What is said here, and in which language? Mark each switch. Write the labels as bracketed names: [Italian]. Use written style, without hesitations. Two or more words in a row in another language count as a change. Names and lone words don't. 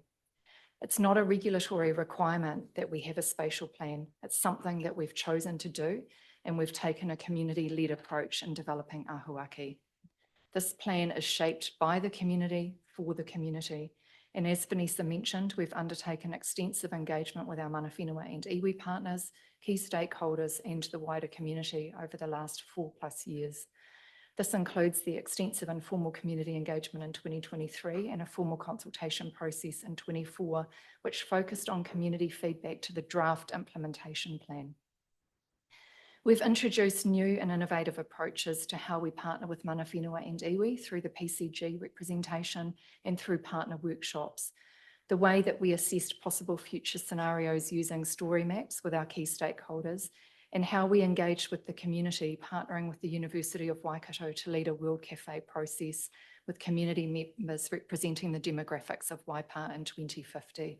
[English] It's not a regulatory requirement that we have a spatial plan. It's something that we've chosen to do, and we've taken a community-led approach in developing Ahuaki. This plan is shaped by the community, for the community. And as Vanessa mentioned, we've undertaken extensive engagement with our [Māori] mana whenua [English] and iwi partners, key stakeholders and the wider community over the last 4+ years. This includes the extensive informal community engagement in 2023 and a formal consultation process in 2024, which focused on community feedback to the draft implementation plan. We've introduced new and innovative approaches to how we partner with [Māori] mana whenua [English] and iwi through the PCG representation and through partner workshops. The way that we assessed possible future scenarios using story maps with our key stakeholders, and how we engaged with the community, partnering with the University of Waikato to lead a World Cafe process with community members representing the demographics of Waipa in 2050.